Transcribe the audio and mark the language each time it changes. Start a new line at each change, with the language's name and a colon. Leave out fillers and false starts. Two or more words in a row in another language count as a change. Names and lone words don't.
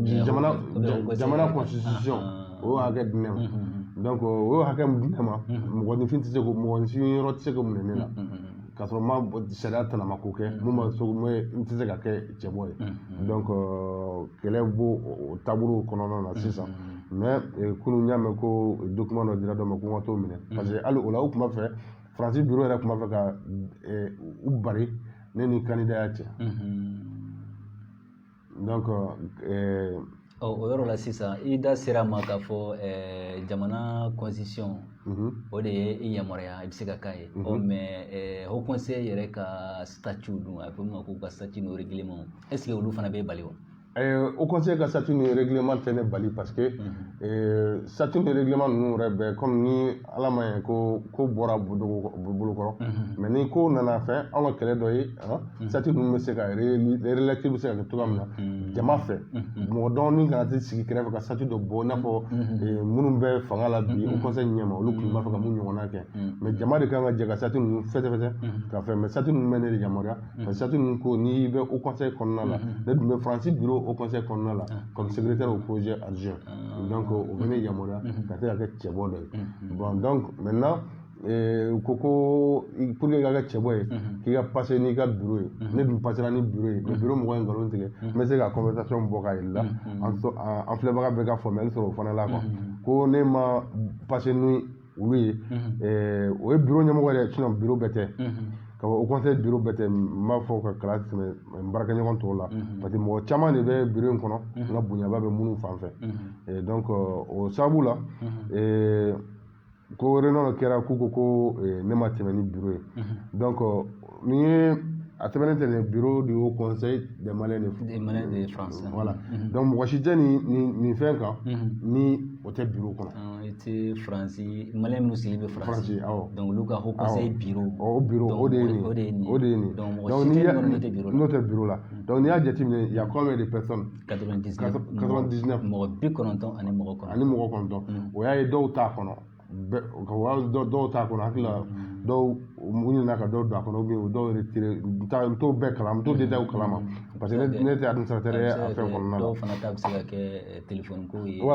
Bambara: jamana constitution o y'o hakɛ di ne ma donc o y'o hakɛ min di ne ma mɔgɔninfin tɛ se ko mɔgɔninfin yɔrɔ tɛ se ko minɛ ne la k'a sɔrɔ ma sariya tɛnama ko kɛ mun b'a to n tɛ se ka kɛ cɛbɔ ye donc kɛlɛ b'o o taabolo kɔnɔna na sisan mais kunun n y'a mɛn ko document dɔ dira dɔ ma ko n ka t'o minɛ
French: parce que
Bambara: hali o la u tun b'a fɛ Faransi bureau yɛrɛ tun b'a fɛ ka u bari ne ni candidat cɛ donc o yɔrɔ la sisan i da sera ma k'a fɔ jamana constitution o de ye i yamaruya i bɛ se ka k'a ye mais
French: haut conseil
Bambara: yɛrɛ ka statut dun a bɛ fɔ ma ko ka statut n'o
French: règlement est ce que
Bambara: olu fana bɛ bali wa
French: au conseil
Bambara: ka statut ni règlement tɛ ne bali
French: parce que
Bambara: statut ni règlement ninnu yɛrɛ bɛɛ comme ni ala ma ɲɛ ko bɔra bolokɔrɔ mais ni ko nana fɛn anw ka kɛlɛ dɔ ye statut ninnu bɛ se ka relecture bɛ se ka kɛ cogoya min na jama fɛ mɔgɔ dɔɔni kana tɛ sigi kɛrɛfɛ ka statut dɔ bɔ i n'a fɔ minnu bɛ fanga la bi
French: au conseil
Bambara: ɲɛma olu tun b'a fɛ ka mun ɲɔgɔnna kɛ mais jama de kan ka jɛ ka statut ninnu fɛsɛfɛsɛ ka fɛn mais statut ninnu bɛ ne de yamaruya
French: parce que
Bambara: statut ninnu ko n'i bɛ
French: au conseil
Bambara: kɔnɔna la ne dun bɛ Faransi bureau
French: au conseil
Bambara: kɔnɔna la comme
French: secrétaire au projet adjoint donc
Bambara: o bɛ ne yamaruya ka se ka kɛ cɛbɔ dɔ ye
French: bon donc maintenant
Bambara: ko
French: pour que
Bambara: i ka kɛ cɛbɔ ye k'i ka passer n'i ka bureau ye ne dun passera ni bureau ye mais bureau mɔgɔ ye nkalon tigɛ n bɛ se ka conversation bɔ k'a yir'i la an filɛbaga bɛɛ ka faamuyali sɔrɔ o fana la quoi ko ne ma passer ni olu ye o ye bureau ɲɛmɔgɔ yɛrɛ sinon bureau bɛɛ tɛ ka o
French: conseil bureau
Bambara: bɛɛ tɛ n b'a fɔ ka kala tɛmɛ n baarakɛɲɔgɔn tɔw la
French: parce que
Bambara: mɔgɔ caman de bɛ bureau in kɔnɔ n ka bonyaba bɛ minnu fan fɛ donc o sababu la ko réunion kɛra k'u ko ne ma tɛmɛ ni bureau ye donc ni ye a tɛmɛnen tɛ
French: le bureau du haut conseil des Maliens de France voilà donc
Bambara: mɔgɔ si tɛ nin fɛn kan ni o tɛ bureau kɔnɔ i tɛ Faransi Malien minnu sigilen bɛ Faransi donc olu ka
French: haut conseil bureau
Bambara: o bureau o de ye nin donc mɔgɔ si tɛ n'o tɛ bureau la donc n'i y'a jateminɛ
French: il y a combien de personnes
Bambara: 99 mɔgɔ 90 ani mɔgɔ 9 o y'a ye dɔw t'a kɔnɔ dɔw t'a kɔnɔ hakili la dɔw u ɲinina ka dɔw don a kɔnɔ
French: ou bien
Bambara: dɔw retiré n t'o bɛɛ kalama n t'o détail kalama
French: parce que
Bambara: ne tɛ administrateur ye a fɛn kɔnɔna la dɔw fana ta bɛ se ka kɛ téléphone ko ye